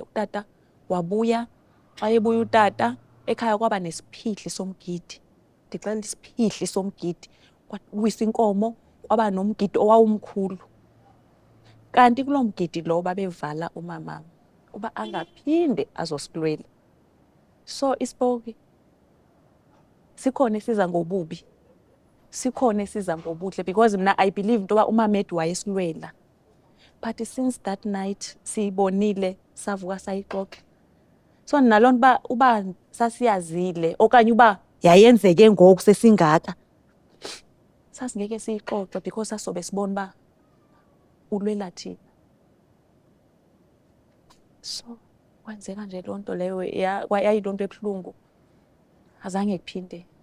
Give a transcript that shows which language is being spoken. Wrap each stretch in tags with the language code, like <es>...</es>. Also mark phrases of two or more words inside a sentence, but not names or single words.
<xh>Utata wabuya, xa ebuya utata, ekhaya kwaba nesiphihli somgidi. ndixela isiphihli somgidi kwawisa inkomo kwaba nomgidi owawumkhulu. Kanti kulo mgidi lo babevala umama uba angaphinde azosilwela. So isipoki sikhona esiza ngobubi, sikhona esiza ngobuhle, because mina</xh> <en>I believe</en> <xh>into ba uMamedu wayesilwela. But since</xh> <en>that night</en> <xh>siyibonile savuka sayixoxa. So nalonto ba uba sasiyazile okanye uba yayenzeke ngoku sesingaka, sasingeke siyixoxe because sasobe sibona ba ulwela thina. So kwenzeka nje lonto leyo yayilonto ebuhlungu, azange kuphinde.</xh>